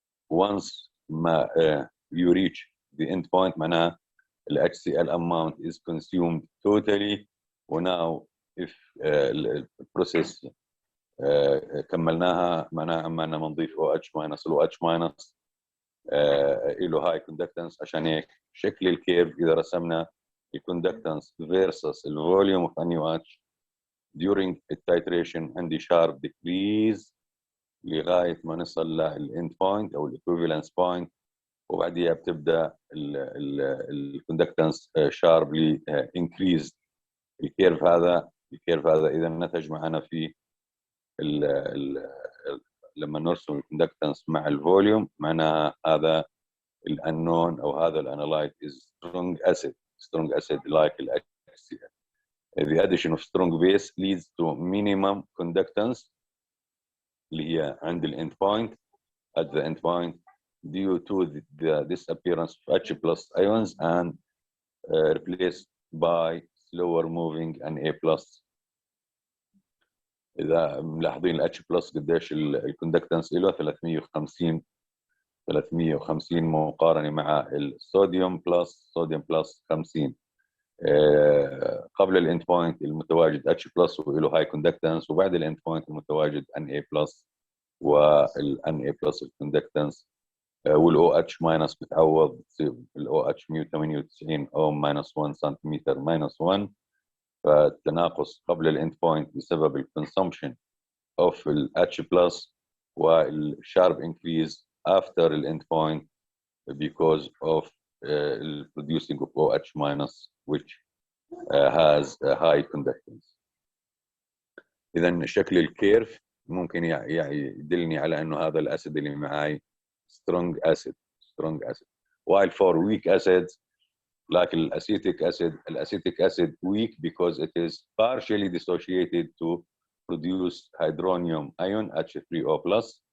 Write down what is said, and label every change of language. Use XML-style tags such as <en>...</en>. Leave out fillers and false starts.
<en>once ما you reach the end point</en> <ar>معناها</ar> <en>the HCl amount is consumed totally. now if</en> <ar>البروسيس كملناها معناها عمالنا بنضيف</ar> <en>OH minus ال OH minus له high conductance.</en> <ar>عشان هيك شكل الكيرف إذا رسمنا الكوندكتنس versus الفوليوم</ar> <en>of NaOH during</en> <ar>التايتريشن عندي</ar> <en>sharp decrease</en> <ar>لغاية ما نصل للإند بوينت أو الإكويفالنس بوينت، وبعديها بتبدأ الكوندكتنس</ar> <en>sharply increased.</en> <ar>الكيرف هذا إذا نتج معنا في لما نرسم الكوندكتنس مع الفوليوم معناها هذا الانون او هذا الانالايت</ar> <en>is strong acid like HCl. The addition of strong base leads to minimum conductance</en> <ar>اللي هي عند</ar> <en>الend point at the end point due to the disappearance of H+ ions and replaced by slower moving Na+.</en> <ar>إذا ملاحظين ال H+ قديش الكوندكتنس له 350 مقارنة مع الصوديوم بلس 50. قبل الاند بوينت المتواجد H+ وله هاي كوندكتنس، وبعد الاند بوينت المتواجد Na+ وال Na+ الكوندكتنس، وال OH ماينس بتعوض ال OH 198 اوم ماينس 1 سنتيمتر ماينس 1. فالتناقص قبل</ar> <en>الاند بوينت</en> <ar>بسبب</ar> <en>الكونسومشن اوف ال H+ والشارب انكريز after الاند point because of producing of OH minus which has a high conductance.</en> <ar>إذا شكل الكيرف ممكن يدلني على إنه هذا الأسيد اللي معاي</ar> <en>strong acid. While for weak acids like acetic acid weak because it is partially dissociated to produce hydronium ion H3O+.</en>